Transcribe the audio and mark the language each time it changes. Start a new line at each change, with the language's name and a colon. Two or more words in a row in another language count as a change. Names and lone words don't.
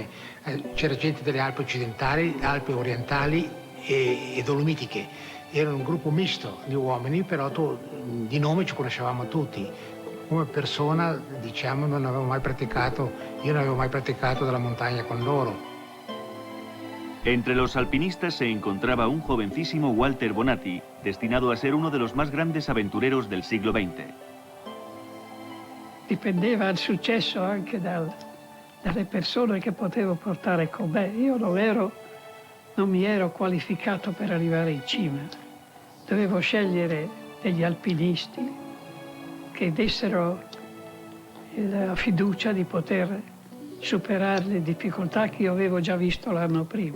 Italian: C'era gente delle Alpi occidentali, Alpi orientali e Dolomitiche. Era un gruppo misto di uomini, però di nome ci conoscevamo tutti. Come persona, diciamo, io non avevo mai praticato della montagna con loro.
Spanish: Entre los alpinistas se encontraba un jovencísimo Walter Bonatti, destinado a ser uno de los más grandes aventureros del siglo XX.
Italian: Dipendeva il successo anche dalle persone che potevo portare con me. Io non mi ero qualificato per arrivare in cima. Dovevo scegliere degli alpinisti che dessero la fiducia di poter superare le difficoltà che io avevo già visto l'anno prima.